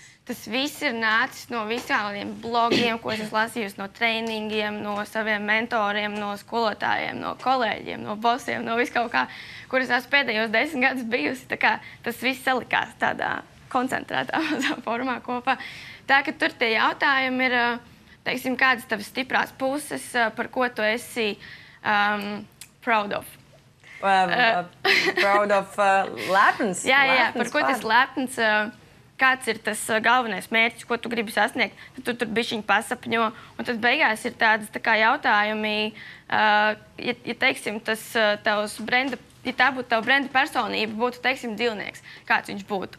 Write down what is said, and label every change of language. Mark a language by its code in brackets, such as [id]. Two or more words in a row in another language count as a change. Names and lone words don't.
[lv] Tas viss ir nācis no visādiem blogiem, ko es esmu lasījusi, no treiningiem, no saviem mentoriem, no skolotājiem, no kolēģiem, no bosiem, no viskaut kā, kur es esmu pēdējos 10 gadus bijusi. Tā kā tas viss salikās tādā koncentrētā mazā formā kopā. Tā, ka tur tie jautājumi ir, teiksim, kādas tavas stiprās puses, par ko tu esi [en] proud of. Proud of lepns? [lv] Jā, par ko tas lepns. Kāds ir tas galvenais mērķis, ko tu gribi sasniegt, tad tu tur bišķiņ pasapņo. Un tad beigās ir tādas tā kā jautājumi, ja teiksim, tas tavs brenda, ja tā būtu tava brenda personība, būtu, teiksim, dzīvnieks, kāds viņš būtu.